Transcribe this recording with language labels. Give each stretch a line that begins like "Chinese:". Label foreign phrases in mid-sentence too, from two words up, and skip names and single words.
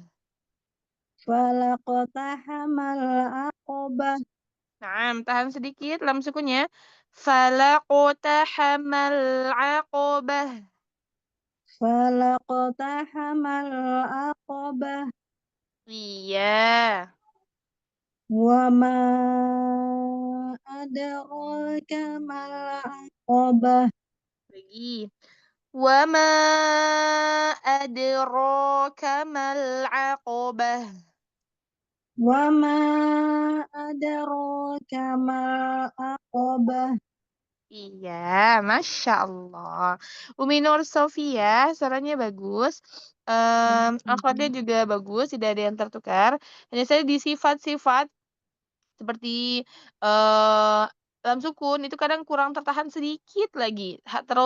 Arabic: فلا اقتحم العقبة.
Indonesian: Tahan sedikit lam sukunnya.
Arabic: فلا اقتحم العقبة. فلا اقتحم العقبة.
Indonesian: Iya.
Arabic: وما أدراك ما العقبة. Lagi. وما أدراك ما العقبة. وما أدراك ما العقبة.
Indonesian: Iya,
Arabic: ما شاء الله.
Indonesian: Umi Nur Sofia, suaranya bagus. Akhlaknya juga bagus, tidak ada yang tertukar. Hanya saya di sifat-sifat seperti eh dalam sukun itu kadang kurang tertahan sedikit lagi, terlalu